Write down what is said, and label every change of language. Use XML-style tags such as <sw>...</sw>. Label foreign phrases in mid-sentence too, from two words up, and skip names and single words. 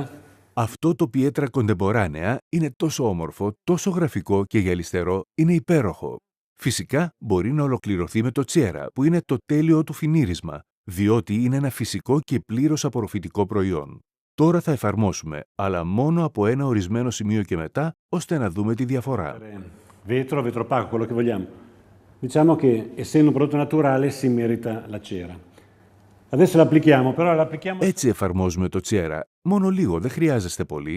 <el>Αυτό το πιέτρα κοντεμποράνεα είναι τόσο όμορφο, τόσο γραφικό και γυαλιστερό, είναι υπέροχο. Φυσικά μπορεί να ολοκληρωθεί με το τσέρα, που είναι το τέλειο του φινίρισμα, διότι είναι ένα φυσικό και πλήρως απορροφητικό προϊόν. Τώρα θα εφαρμόσουμε, αλλά μόνο από ένα ορισμένο σημείο και μετά, ώστε να δούμε τη διαφορά.</el> <it>Vetro, vetropaco, quello che vogliamo. Diciamo che essendo un prodotto naturale si merita la cera. Adesso l'applichiamo, però l'applichiamo...</it> <el>Έτσι εφαρμόζουμε το τσέρα. Μόνο λίγο, δεν χρειάζεστε πολύ.</el>